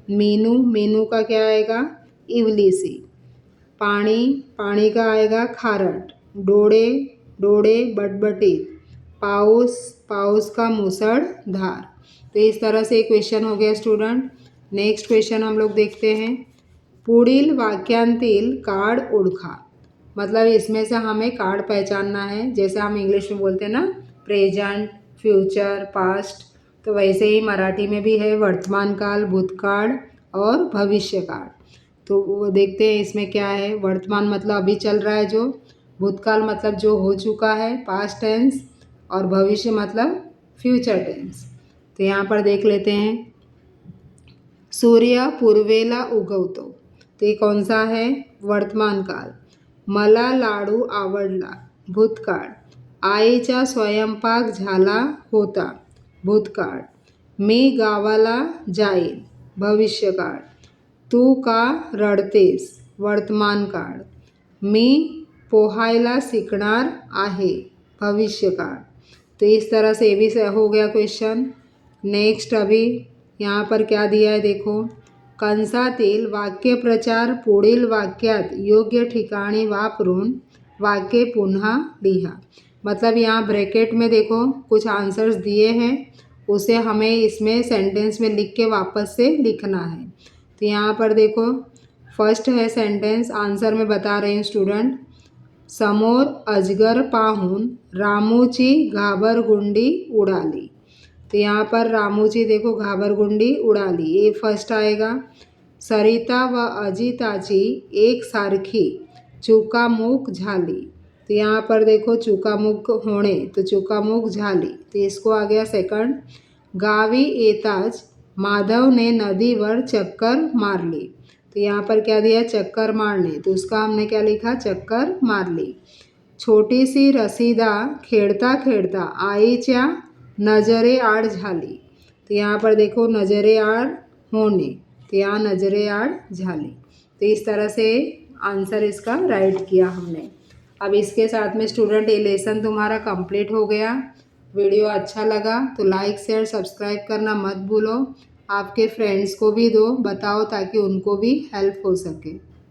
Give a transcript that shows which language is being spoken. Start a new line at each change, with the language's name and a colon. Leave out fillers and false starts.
Hindi: मीनू, मीनू का क्या आएगा, इवली सी। पानी, पानी का आएगा खारट।
Marathi: डोळे, डोळे बटबटीत। पाऊस, पाऊस का मुसळधार।
Hindi: तो इस तरह से क्वेश्चन हो गया स्टूडेंट। नेक्स्ट क्वेश्चन हम लोग देखते हैं।
Marathi: पुढील वाक्यांतील कार्ड ओळखा।
Hindi: मतलब इसमें से हमें कार्ड पहचानना है। जैसे हम इंग्लिश में बोलते हैं ना, प्रेजेंट, फ्यूचर, पास्ट, तो वैसे ही मराठी में भी है वर्तमान काल, भूतकाल और भविष्य काल। तो वो देखते हैं इसमें क्या है। वर्तमान मतलब अभी चल रहा है जो, भूतकाल मतलब जो हो चुका है, पास्ट टेंस, और भविष्य मतलब फ्यूचर टेंस। तो यहाँ पर देख लेते हैं।
Marathi: सूर्य पूर्वेला उगवतो, ते
Hindi: कौन सा है, वर्तमान काल।
Marathi: मला लाडू आवडला, भूतकाळ। आईचा स्वयंपाक झाला होता, भूतकाळ। मी गावाला जाईन, भविष्यकाळ। तू का रडतेस, वर्तमान काळ। मी पोहायला शिकणार आहे, भविष्यकाळ।
Hindi: तो इस तरह से ये भी हो गया क्वेश्चन। नेक्स्ट अभी यहाँ पर क्या दिया है देखो,
Marathi: कंसातील वाक्यप्रचार पुढील वाक्यात योग्य ठिकाणी वापरून वाक्य पुन्हा लिहा।
Hindi: मतलब यहाँ ब्रैकेट में देखो कुछ आंसर्स दिए हैं, उसे हमें इसमें सेंटेंस में लिख के वापस से लिखना है। तो यहाँ पर देखो फर्स्ट है सेंटेंस, आंसर में बता रहे हैं स्टूडेंट।
Marathi: समोर अजगर पाहून रामूची घाबरगुंडी उडाली।
Hindi: तो यहाँ पर रामूची देखो
Marathi: घाबरगुंडी उडाली,
Hindi: ये फर्स्ट आएगा।
Marathi: सरिता व अजिताची एक सारखी चुकामुक झाली।
Hindi: तो यहाँ पर देखो चुकामुक होणे, तो चुकामुक झाली, तो इसको आ गया सेकंड।
Marathi: गावी येताच माधवने नदीवर चक्कर मारली।
Hindi: तो यहाँ पर क्या दिया, चक्कर मारने, तो उसका हमने क्या लिखा, चक्कर मारली।
Marathi: छोटी सी रसीदा खेळता खेळता आईच्या नजरेआड झाली।
Hindi: तो यहाँ पर देखो नजरेआड होने, तो यहाँ नजरेआड झाली। तो इस तरह से आंसर इसका राइट किया हमने। अब इसके साथ में स्टूडेंट ये लेसन तुम्हारा कंप्लीट हो गया। वीडियो अच्छा लगा तो लाइक शेयर सब्सक्राइब करना मत भूलो। आपके फ्रेंड्स को भी दो, बताओ ताकि उनको भी हेल्प हो सके।